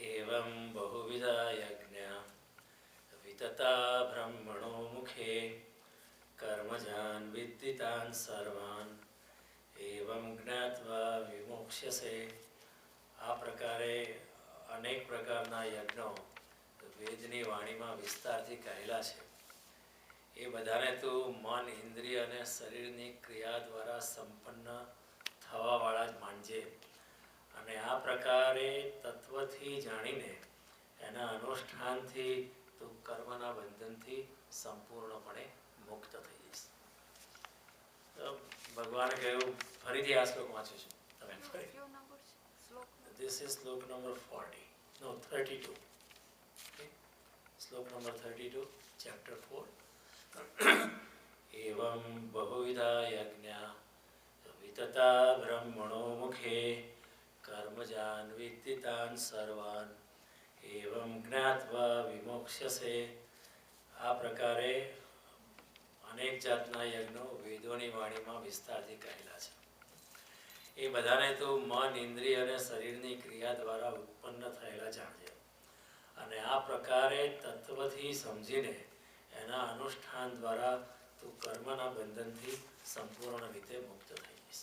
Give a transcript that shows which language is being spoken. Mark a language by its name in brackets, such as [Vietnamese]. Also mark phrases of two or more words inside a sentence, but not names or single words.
[Sanskrit] एवं बहुविधा यज्ञा वितता ब्रह्मणो मुखे कर्मजान् विद्धितान् सर्वान् एवं ज्ञात्वा विमोक्ष्यसे। [Gujarati] આ પ્રકારે અનેક પ્રકારના યજ્ઞો વેદની વાણીમાં વિસ્તારથી કહેલા છે। એ બધાને તું મન, ઇન્દ્રિય અને શરીરની ક્રિયા દ્વારા સંપન્ન થવાવાળા જ માનજે અને આ પ્રકારે તત્વથી જાણીને એના અનુષ્ઠાનથી તું કર્મના બંધનથી સંપૂર્ણપણે મુક્ત થઈ જઈશ। તો ભગવાને કહ્યું, ફરીથી આ શ્લોક વાંચું છું, તમે ફરી। [English] This is શ્લોક નંબર 40, no 32. [Gujarati] Okay? શ્લોક નંબર 32, [English] chapter 4. [Sanskrit] एवं बहुविधा यज्ञा वितता ब्रह्मणो मुखे कर्मजान् विद्धितान् सर्वान् एवं ज्ञात्वा विमोक्ष्यसे। [Gujarati] આ પ્રકારે અનેક જાતના યજ્ઞો વેદોની વાણીમાં વિસ્તારથી કહેલા છે। એ બધાને તું મન, ઇન્દ્રિય અને શરીરની ક્રિયા દ્વારા ઉત્પન્ન થયેલા જાણજે અને આ પ્રકારે તત્વથી સમજીને એના અનુષ્ઠાન દ્વારા તું કર્મના બંધનથી સંપૂર્ણ રીતે મુક્ત થઈ જઈશ।